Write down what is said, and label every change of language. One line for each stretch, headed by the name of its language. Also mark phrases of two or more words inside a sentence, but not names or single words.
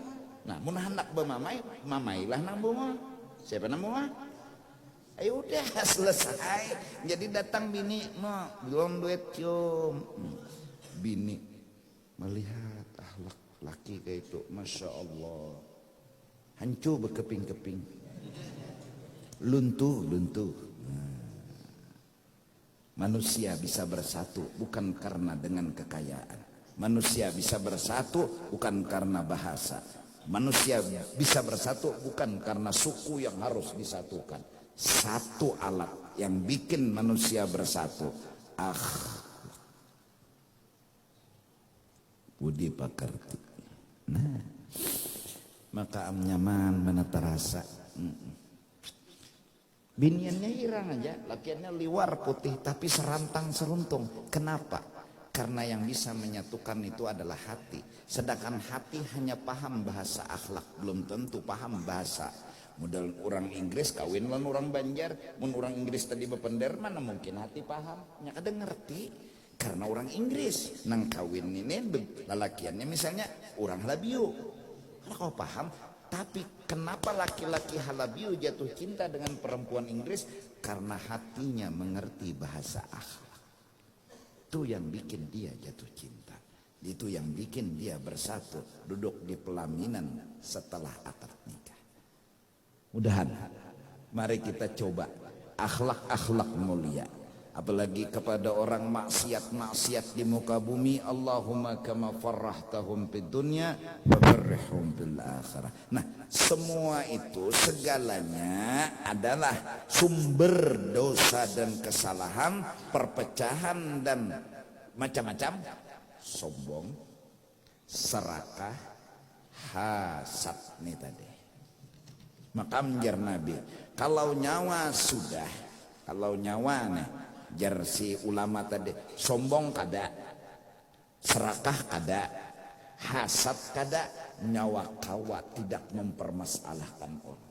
Banjar: Nah, mun hendak mamailah nambungan.
Indonesian: Siapa nambungan? Ayo udah selesai. Jadi datang bini, belum duit cium. Bini melihat akhlak laki kayak itu,
Arabic: ما شاء الله,
Indonesian: hancur berkeping-keping, luntuh. Manusia bisa bersatu bukan karena dengan kekayaan. Manusia bisa bersatu bukan karena bahasa. Manusia bisa bersatu bukan karena suku yang harus disatukan. Satu alat yang bikin manusia bersatu, budi pakarti.
Banjar: Nah, maka nyaman mana terasa. Biniannya hirang aja, lakiannya liwar putih tapi serantang seruntung.
Indonesian: Kenapa? Karena yang bisa menyatukan itu adalah hati. Sedangkan hati hanya paham bahasa akhlak, belum tentu paham bahasa.
Banjar: Modal orang Inggris kawin lan orang Banjar, mun orang Inggris tadi bepender mana mungkin hati paham? Nya kada ngerti. Karena orang Inggris nang kawin ini lalakiannya misalnya orang Halabiu.
Indonesian: Karena kau paham, tapi kenapa laki-laki Halabiu jatuh cinta dengan perempuan Inggris? Karena hatinya mengerti bahasa akhlak. Itu yang bikin dia jatuh cinta. Itu yang bikin dia bersatu, duduk di pelaminan setelah akad nikah. Mudahan mari kita coba akhlak-akhlak mulia. Apalagi kepada orang maksiat-maksiat di muka bumi.
Arabic: اللهم كما فرحتهم في الدنيا ففرحهم في الآخرة.
Indonesian: Nah, semua itu segalanya adalah sumber dosa dan kesalahan, perpecahan dan macam-macam. Sombong, serakah, hasad nih tadi.
Banjar: Maka menjar Nabi, kalau nyawa sudah, kalau nyawa nih, jar si ulama tadi, sombong kada, serakah kada, hasad kada, nyawa kawa tidak mempermasalahkan orang.